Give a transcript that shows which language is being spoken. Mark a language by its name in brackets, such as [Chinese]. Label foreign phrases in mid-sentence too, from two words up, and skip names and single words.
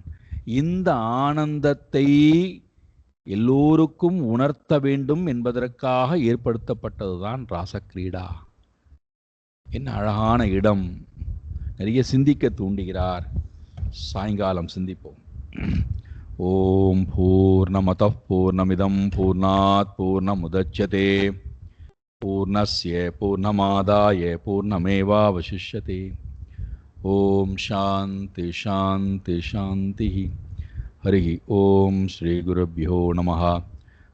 [Tamil] இந்த ஆனந்தத்தை எல்லோருக்கும் உணர்த்த வேண்டும் என்பதற்காக ஏற்படுத்தப்பட்டதுதான் ராசக்கிரீடா. என்ன அழகான இடம், நிறைய சிந்திக்க தூண்டுகிறார். சாயங்காலம் சிந்திப்போம். [Sanskrit] ओम् पूर्णमदः पूर्णमिदम् पूर्णात् पूर्णमुदच्यते पूर्णस्य पूर्णमादाय पूर्णमेवावशिष्यते. ओम् शान्ति शान्ति शान्ति. हरि ओम् श्री गुरुभ्यो नमः.